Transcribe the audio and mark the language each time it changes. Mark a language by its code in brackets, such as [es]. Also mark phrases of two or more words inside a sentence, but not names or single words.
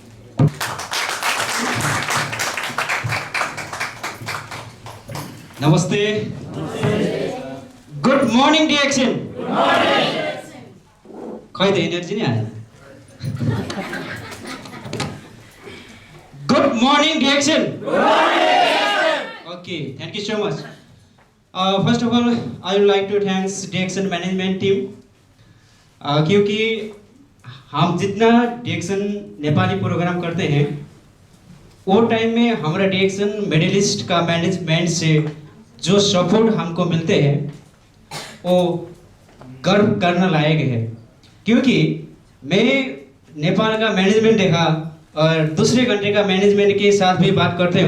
[ne] नमस्ते। [en] good morning [ne] डिएक्सन। खै त एनर्जी नै आएन। [en] good morning DXN. Okay, thank you so much. First of all I would like to thanks DXN management team, [hi] क्योंकि हम जितना डिएक्सन नेपाली प्रोग्राम करते हैं वो टाइम में हमारा डिएक्सन मेडलिस्ट का मैनेजमेंट से जो सपोर्ट हमको मिलते हैं वो गर्व करने लायक है। क्योंकि मैं नेपाल का मैनेजमेंट देखा और दूसरे कंट्री का मैनेजमेंट के साथ भी बात करते